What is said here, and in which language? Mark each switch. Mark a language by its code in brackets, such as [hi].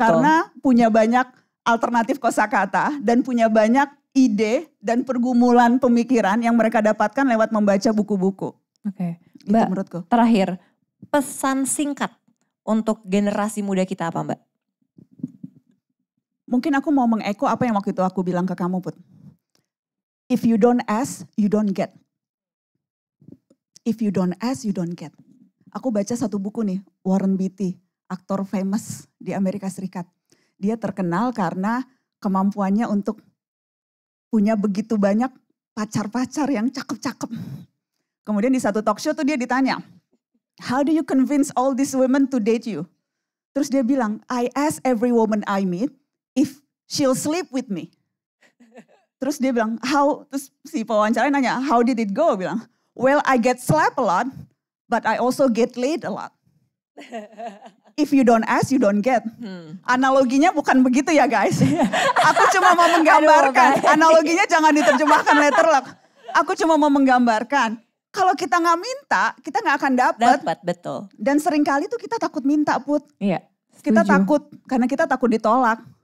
[id] Karena punya banyak alternatif kosakata dan punya banyak ide dan pergumulan pemikiran yang mereka dapatkan lewat membaca buku-buku. Oke. Itu Mbak, menurutku. Terakhir, pesan singkat untuk generasi muda kita apa Mbak? Mungkin aku mau mengeko apa yang waktu itu aku bilang ke kamu Put. [en] If you don't ask, you don't get. If you don't ask, you don't get. [id] Aku baca satu buku nih, Warren Beatty, aktor famous di Amerika Serikat. Dia terkenal karena kemampuannya untuk punya begitu banyak pacar-pacar yang cakep-cakep. Kemudian di satu talk show tuh dia ditanya, [en] how do you convince all these women to date you? [id] Terus dia bilang, [en] I ask every woman I meet if she'll sleep with me. [id] Terus dia bilang, terus si pewawancara nanya, [en] how did it go? [id] Bilang, [en] well I get slapped a lot. But I also get laid a lot. If you don't ask, you don't get. [id] Analoginya bukan begitu ya guys. Aku cuma mau menggambarkan. Analoginya jangan diterjemahkan letterlock. Aku cuma mau menggambarkan. Kalau kita nggak minta, kita nggak akan dapat. Betul. Dan seringkali tuh kita takut minta Put. Iya. Kita takut, karena kita takut ditolak.